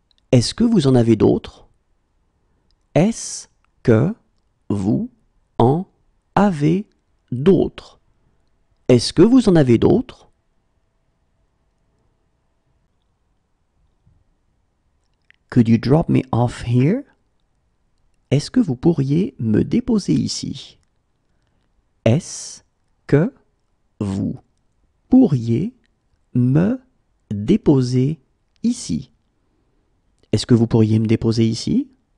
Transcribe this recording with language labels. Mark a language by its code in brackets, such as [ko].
[fr] Est-ce que vous en avez d'autres? Est-ce que vous en avez d'autres? Est-ce que vous en avez d'autres? [en] Could you drop me off here? [fr] Est-ce que vous pourriez me déposer ici? Est-ce que vous pourriez me déposer ici? Est-ce que vous pourriez me déposer ici?